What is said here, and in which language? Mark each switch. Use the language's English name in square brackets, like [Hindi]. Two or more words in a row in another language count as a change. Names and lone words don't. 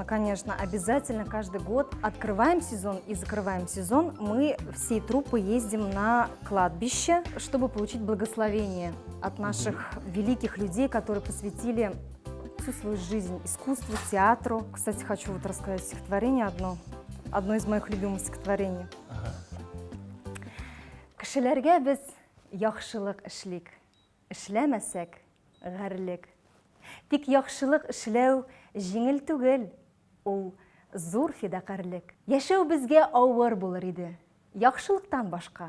[Russian] Обязательно каждый год открываем сезон и закрываем сезон. Мы всей труппой ездим на кладбище, чтобы получить благословение от наших великих людей, которые посвятили всю свою жизнь искусству, театру. Кстати, хочу вот рассказать стихотворение одно из моих любимых стихотворений. [Tatar] Кешеләргә без яхшылык эшлик, эшләмәсәк ғәрлек. Тик яхшылык эшләү җиңел түгел, ул зур фидакарлык. Яшәү безгә авыр булыр иде, яхшылыктан башка.